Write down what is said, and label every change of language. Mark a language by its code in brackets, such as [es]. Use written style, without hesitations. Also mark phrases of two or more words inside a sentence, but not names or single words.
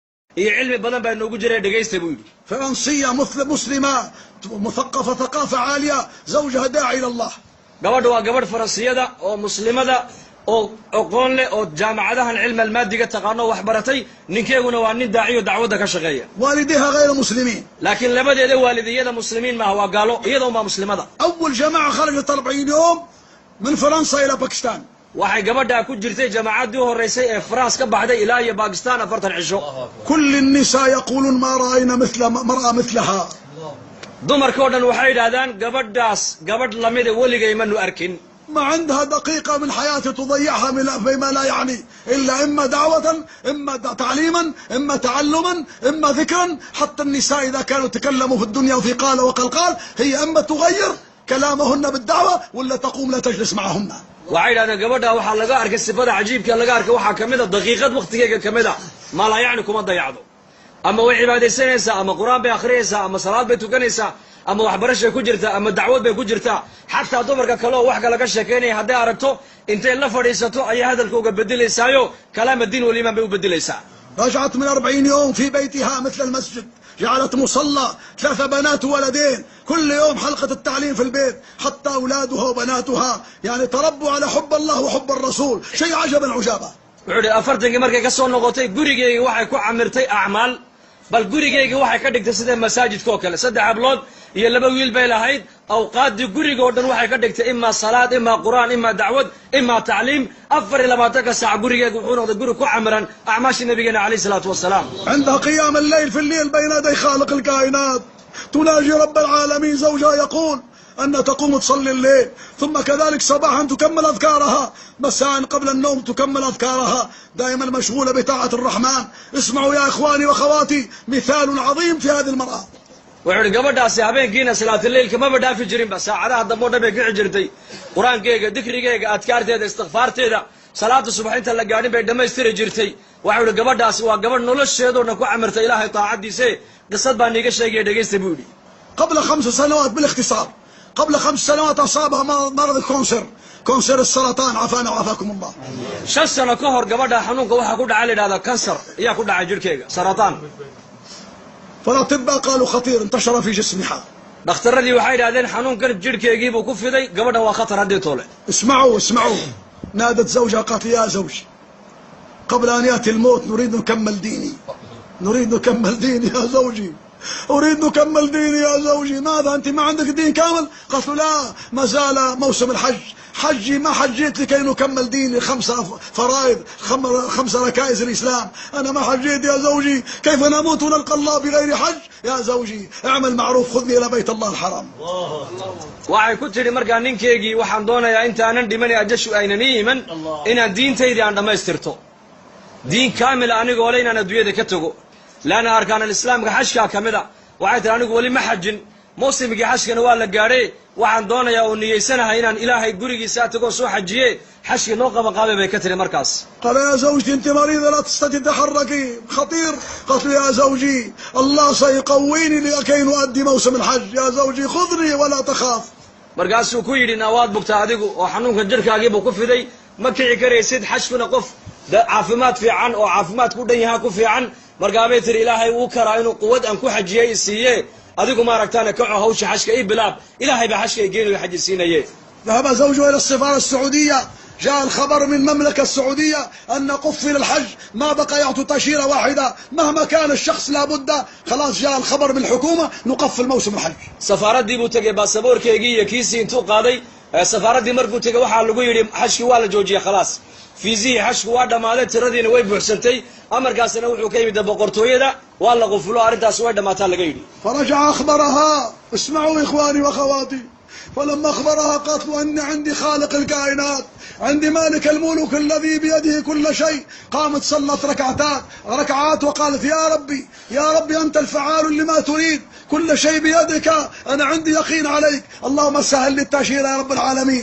[so] iyo cilmi badan baa noogu jiray dhageysta buu yidhi. [ar] فرنسية مسلمة مثقفة ثقافة عالية زوجها داعي إلى الله. [so] gabadha waa gabadh faransiyada oo muslimada oo aqoon leh oo jaamacadahan cilmi almaadiga taqaano wax baratay ninkeeguna waa nin daaciyo dacwada ka shaqeeya. [ar] والديها غير مسلمين. [so] laakiin labadeeda waalidiyada muslimiin ma waa gaalo iyadoo ma muslimada. [ar] أول جماعة خرجت 40 يوم من فرنسا إلى باكستان. [so] waxay gabadha ku jirtay jaamacadii horeysay ee France ka baxday ilaa iyo Pakistan 40 cisho. [ar] كل النساء يقولون ما رأينا مثل مرأة مثلها. [so] dumarkoo dhan waxay yidhaahdaan gabadhaas gabadh lamida weligay manu arkin. [ar] ما عندها دقيقة من حياتها تضيعها فيما لا يعني إلا إما دعوة إما تعليما إما تعلما إما ذكرا. حتى النساء إذا كانوا تكلموا في الدنيا وفي قال وقال هي إما تغير كلامهن بالدعوة ولا تقوم لا تجلس معهن. [so] waxay yidhahdeen gabadha waxaa laga arkay sifada cajiibka laga arkay waxaa ka mid a daqiiqad waqtigeega ka mid a ma la yacni kuma dayacdo ama way cibaadaysanaysaa ama qur-aan bay akhriyaysaa ama salaad bay tukanaysaa ama waxbarashay ku jirtaa ama dacwad bay ku jirtaa xataa dumarka kale oo wax kale ka sheekaynaya hadday aragto intay la fadhiisato ayay hadalka uga bedelaysaayo kalaama diin walimaan bay u bedelaysaa. [ar] رجعت من 40 يوم في بيتها مثل المسجد، جعلت مصلى 3 بنات وولدين، كل يوم حلقة التعليم في البيت، حتى أولادها وبناتها يعني تربوا على حب الله وحب الرسول، شيء عجبا عجابا. [so] wuxuu yidhi afartankii markay ka soo noqotay gurigeyga waxay ku camirtay acmaal bal gurigeyga waxay ka dhigtay sida masaajidka oo kale 3 hablood iyo 2 wiil bay lahayd awqaadii guriga oo dhan waxay ka dhigtay ima salaad ima quraan ima dacwad ima tacliim 24 saac gurigeyga wuxuu noqday guri ku camiran acmaashii nabigeena [ar] عليه الصلاة والسلام. عندها قيام الليل في الليل بين يدي خالق الكائنات، تناجي رب العالمين، زوجها يقول أن تقوم تصلي الليل، ثم كذلك صباحا تكمل أذكارها، مساء قبل النوم تكمل أذكارها، دائما مشغولة بطاعة الرحمن. اسمعوا يا إخواني وأخواتي مثال عظيم في هذه المرأة. [so] wuxuu yidhi gabadhaasi habeenkiina salaatuleylka maba dhaafi jirinba saacadaha dambe oo dhan bay kici jirtay qur-aankeega dikrigeyga adkaarteeda istikfaarteeda salaada subax inta la gaadhin bay dhammaystiri jirtay. waxau yidhi gabadhaasi waa gabadh nolosheedoo dhan ku camirtay ilaahay taacadiise qisad baa niiga sheegaya dhegeysta buu yidhi. [ar] قبل 5 سنوات بالاختصار، قبل 5 سنوات أصابها مرض الكونسر، كونسر السرطان، عافانا وعافاكم الله. [so] 5 sano ka hor gabadha xanuunka waxaa ku dhacay la yidhahdaa kansar ayaa ku dhacay jirhkeega sarataan. [ar] فالأطباء قالوا خطير انتشر في جسمها. [so] dhakhtaradii waxay yidhahdeen xanuunkan jirhkeegii buu ku fiday gabadhan waa khatar haddii toole. [ar] اسمعوا نادت زوجها قالت يا زوجي قبل أن يأتي الموت نريد نكمل ديني، نريد نكمل ديني يا زوجي، أريد نكمل ديني يا زوجي. ماذا أنت ما عندك دين كامل؟ قالت له لا ما زال موسم الحج، حجي ما حجيت لكي نكمل ديني 5 فرائض 5 ركائز الإسلام، أنا ما حجيت يا زوجي، كيف نموت ونلقى الله بغير حج؟ يا زوجي اعمل معروف خذني إلى بيت الله الحرام. [so] waxay ku tidhi markaa ninkeygii waxaan doonayaa intaanan dhiman ajashu aynan ii iman inaan diintaydii aan dhammaystirto [ar] دين كاملة [so] anigoo le inaan adduunyada ka tago laana arkaan alislaamka xajkaa ka mid a. waxay tihi anigu weli ma xajin mawsimkii xajkana waa la gaadhay waxaan doonayaa oo niyeysanahay inaan ilaahay gurigiisa tagoo soo xajiye xajkii noo qabanqaabay bay ka tiri markaas. [ar] قال يا زوجتي أنت مريضة لا تستطيع تتحركي خطير. قالت له يا زوجي الله سيقويني لكي نؤدي موسم الحج، يا زوجي خذني ولا تخاف. [so] markaasuu ku yidhi nawaad bugta adigu oo xanuunka jirhkaagiibuu ku fiday ma kici karaysid xajkuna qof caafimaad fiican oo caafimaad ku dhan yahaa ku fiican. markaabay tiri ilaahay wuu karaa inuu quwad aan ku xajiyey isiiye adigu maaragtaana kaco hawsha xajka ii bilaab ilaahay baa xajka igeenayo xaji siinaye. [ar] ذهب زوجها إلى السفارة السعودية، جاء الخبر من المملكة السعودية أن قفل الحج، ما بقى يعطوا تأشيرة واحدة مهما كان الشخص لابد. خلاص جاء الخبر من الحكومة نقفل موسم الحج. [so] safaaraddii buu tegey baasaboorkeygii iyo kiisii intuu qaaday safaaraddii markuu tegey waxaa lagu yidhi xajkii waa la joojiyey khalaas fiisihii xajku waa dhammaaday tiradiina way buuxsantay amarkaasina wuxuu ka yimid boqortooyada waa la qufulo arrintaas way dhammaataa laga yidhi. [ar] فرجع أخبرها، اسمعوا إخواني وأخواتي، فلما أخبرها قالت له أن عندي خالق الكائنات، عندي مالك الملوك الذي بيده كل شيء. قامت صلت ركعات وقالت يا ربي أنت الفعال لما تريد، كل شيء بيدك، أنا عندي يقين عليك، اللهم سهل لي التأشيرة يا رب العالمين.